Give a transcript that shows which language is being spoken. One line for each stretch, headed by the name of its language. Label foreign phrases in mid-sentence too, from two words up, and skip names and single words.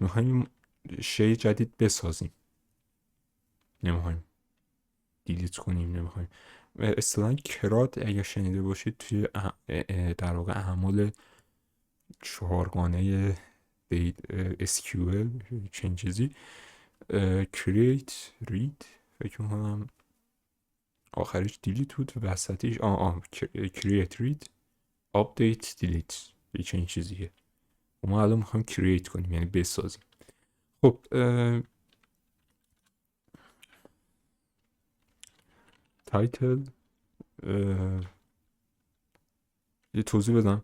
Persian: میخوایم شی جدید بسازیم، نمیخوایم دیلیت کنیم، نمیخوایم. اصطلاحاً کرات اگه شنیده باشید توی در واقع اعمال 4گانه SQL چنین چیزی،
English: create read
Persian: فکر میکنم آخرش دیلیت بود و وسطیش
English: create read update delete
Persian: یه چنین چیزیه. و ما الان میخوایم create کنیم، یعنی بسازیم. خب تایتل یه توضیح بدم.